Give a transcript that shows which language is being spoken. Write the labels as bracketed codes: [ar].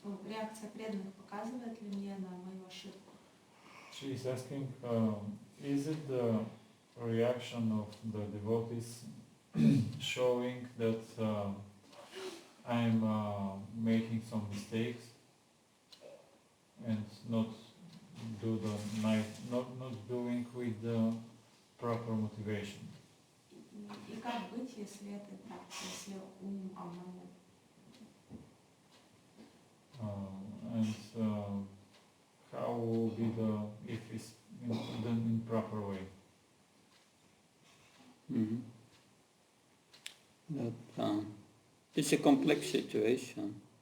[ru] Реакция преданных показывает ли мне на мою ошибку? [en] She is asking, is it the reaction of the devotees showing that I'm making some mistakes and not doing with the proper motivation? [ru] И как быть, если это так, если ум обманул? [en] And how will be if it's done in proper way? Mm-hmm. But, it's a complex situation.